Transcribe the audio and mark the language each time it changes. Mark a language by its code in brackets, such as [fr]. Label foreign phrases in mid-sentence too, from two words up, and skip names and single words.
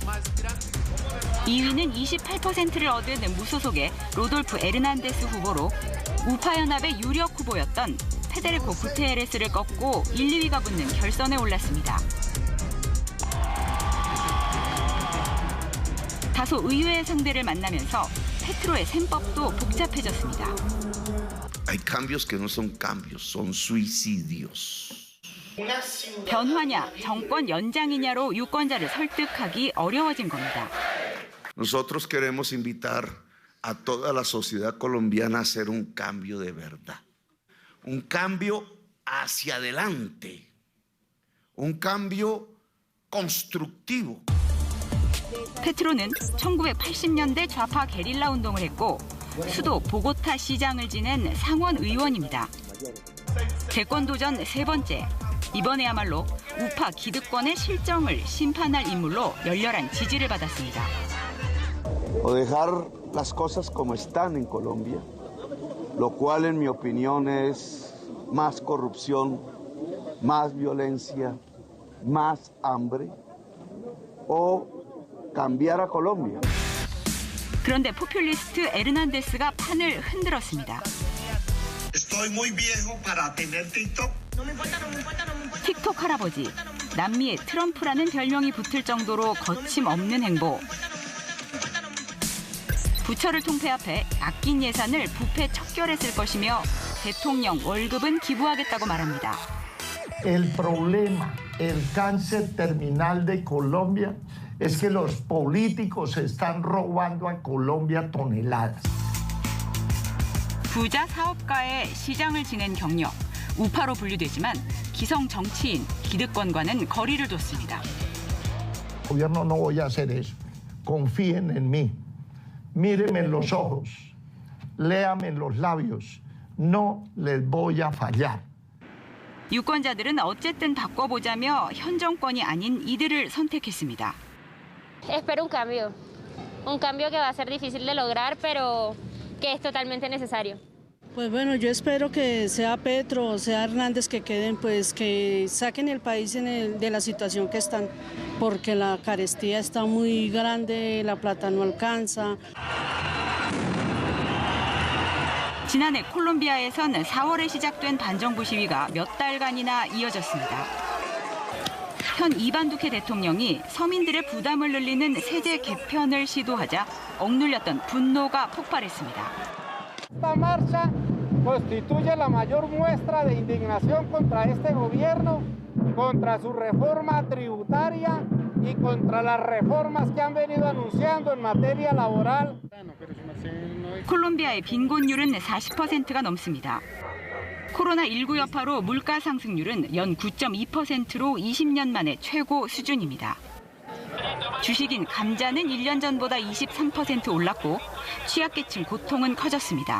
[ko] 2위는 28%를 얻은 무소속의 로돌프 에르난데스 후보로 우파 연합의 유력 후보였던 페데리코 구테레스를 꺾고 1, 2위가 붙는 결선에 올랐습니다. 다소 의외의 상대를 만나면서 페트로의 셈법도 복잡해졌습니다. [es] Hay cambios que no son cambios, son suicidios. [ko] 변화냐, 정권 연장이냐로 유권자를 설득하기 어려워진 겁니다. [es] Nosotros queremos invitar a toda la sociedad colombiana a hacer un cambio de verdad. Un cambio hacia adelante. Un cambio constructivo. [ko] 페트로는 1980년대 좌파 게릴라 운동을 했고 수도 보고타 시장을 지낸 상원 의원입니다. 재권 도전 3번째. 이번에야말로 우파 기득권의 실정을 심판할 인물로 열렬한 지지를 받았습니다. [es] O dejar las cosas como están en Colombia, lo cual en mi opinión es más corrupción, más violencia, más hambre, o cambiar a Colombia. [ko] 그런데 포퓰리스트 에르난데스가 판을 흔들었습니다. [es] Estoy muy viejo para tener TikTok. [ko] 틱톡 할아버지, 남미의 트럼프라는 별명이 붙을 정도로 거침없는 행보. 부처를 통폐합해 아낀 예산을 부패 척결에 쓸 것이며 대통령 월급은 기부하겠다고 말합니다. [es] El problema, el cáncer terminal de Colombia es que los políticos están robando a Colombia toneladas. [ko] 부자 사업가의 시장을 지낸 경력, 우파로 분류되지만 기성 정치인, 기득권과는 거리를 뒀습니다. [es] Gobierno no voy a hacer eso. Confíen en mí. Mírenme en los ojos. Léame en los labios. No les voy a fallar. [ko] 유권자들은 어쨌든 바꿔보자며 현 정권이 아닌 이들을 선택했습니다. [es] Espero un cambio que va a ser difícil de lograr, pero que es totalmente necesario. Pues bueno, yo espero que sea Petro o sea Hernández que queden, pues que saquen el país de la situación que están, porque la carestía está muy grande, la plata no alcanza. [ko] 지난해 콜롬비아에선 4월에 시작된 반정부 시위가 몇 달간이나 이어졌습니다. 현 이반두케 대통령이 서민들의 부담을 늘리는 세제 개편을 시도하자 억눌렸던 분노가 폭발했습니다. [es] Esta marcha constituye la mayor muestra de indignación contra este gobierno, contra su reforma tributaria y contra las reformas que han venido anunciando en materia laboral. [ko] 콜롬비아의 빈곤율은 40%가 넘습니다. 코로나19 여파로 물가 상승률은 연 9.2%로 20년 만에 최고 수준입니다. 주식인 감자는 1년 전보다 23% 올랐고 취약계층 고통은 커졌습니다.